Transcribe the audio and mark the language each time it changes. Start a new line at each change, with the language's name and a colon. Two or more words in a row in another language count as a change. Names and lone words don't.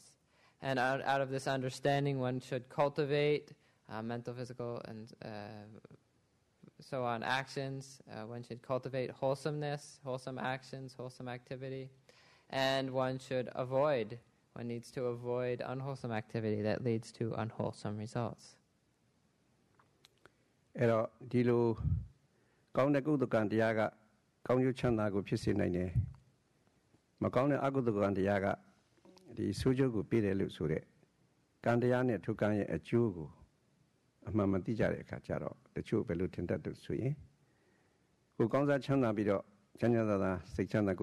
English: And out of this understanding, one should cultivate mental, physical, and so on actions. One should cultivate wholesomeness, wholesome actions, wholesome activity. And one needs to avoid unwholesome activity that leads to unwholesome results.
Burmese: အဲ့တော့ဒီလိုကောင်းတဲ့ကုသကံတရားကကောင်းကျိုးချမ်းသာကိုဖြစ်စေနိုင်တယ်။မကောင်းတဲ့အကုသကံတရားကဒီဆိုးကျိုးကိုပေးတယ်လို့ဆိုတဲ့ကံတရားနဲ့ထိုကံရဲ့အကျိုး ကိုအမှန်မသိကြတဲ့အခါကျတော့တချို့ဘယ်လိုထင်တတ်လို့ဆိုရင်ကိုကောင်းစားချမ်းသာပြီးတော့ချမ်းသာသာစိတ်ချမ်းသာကို